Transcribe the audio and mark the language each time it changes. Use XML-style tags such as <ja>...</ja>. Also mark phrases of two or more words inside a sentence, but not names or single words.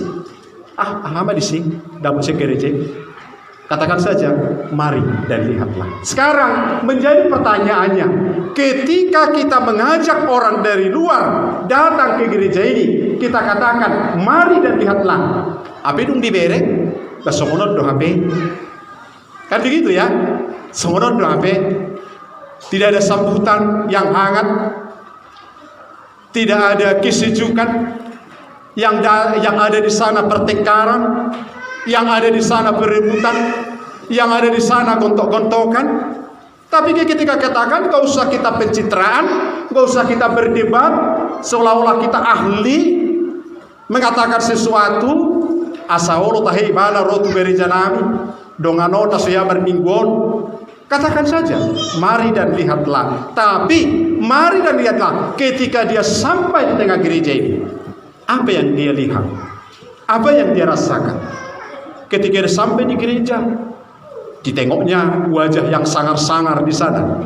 <id>Lama di sini, dapat saya gereja. Katakan saja, mari dan lihatlah. Sekarang menjadi pertanyaannya, ketika kita mengajak orang dari luar datang ke gereja ini, kita katakan, mari dan lihatlah. Apa itu dibere?</id> <bbc>Kesomonot do HP.</bbc> <id>Kan begitu ya?</id> <bbc>Somonot do HP.</bbc> <id>Tidak ada sambutan yang hangat, tidak ada kesejukan. Yang ada di sana pertengkaran, yang ada di sana perebutan, yang ada di sana gontok-gontokan. Tapi ketika katakan, gak usah kita pencitraan, gak usah kita berdebat seolah-olah kita ahli mengatakan sesuatu.</id> <bbc>Asawolo tahi bala rotu gereja nami dongano tasya bermingguan.</bbc> <id>Katakan saja, mari dan lihatlah. Tapi mari dan lihatlah ketika dia sampai di tengah gereja ini. Apa yang dia lihat? Apa yang dia rasakan? Ketika dia sampai di gereja, ditengoknya wajah yang sangar-sangar di sana.</id>